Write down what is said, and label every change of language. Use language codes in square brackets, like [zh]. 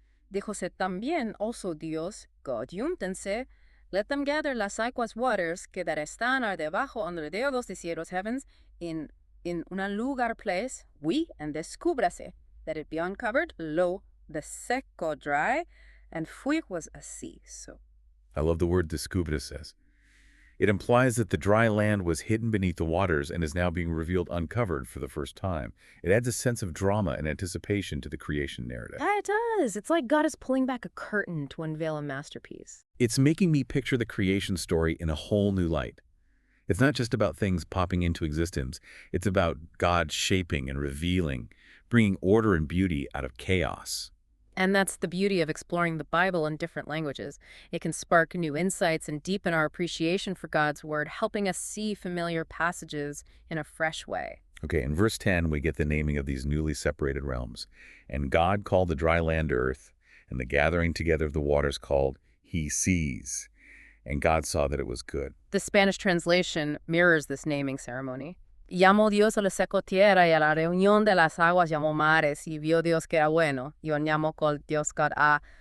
[es] Díjose también [en] also [es] Dios, [en] God, [es] júntense, [en] let them gather [es] las aguas [en] waters [es] que [en] that [es] están debajo [en] under the of [es] los cielos [en] heavens in [es] un lugar [en] place, and [es] descúbrase, [en] that it be uncovered, [es] lo, [en] the [es] seco [en] dry, and [es] fue [en] was [es] así, [en] so. I love the word descubrase. It implies that the dry land was hidden beneath the waters and is now being revealed uncovered for the first time. It adds a sense of drama and anticipation to the creation narrative. Yeah, it does. It's like God is pulling back a curtain to unveil a masterpiece. It's making me picture the creation story in a whole new light. It's not just about things popping into existence. It's about God shaping and revealing, bringing order and beauty out of chaos. And that's the beauty of exploring the Bible in different languages. It can spark new insights and deepen our appreciation for God's Word, helping us see familiar passages in a fresh way. Okay, in verse 10, we get the naming of these newly separated realms. And God called the dry land earth, and the gathering together of the waters called he seas. And God saw that it was good. The Spanish translation mirrors this naming ceremony. [es] Llamó Dios a la seco tierra y a la reunión de las aguas llamó mares, y vio Dios que era bueno. Y llamó [en] called [es] Dios [en] God [es] a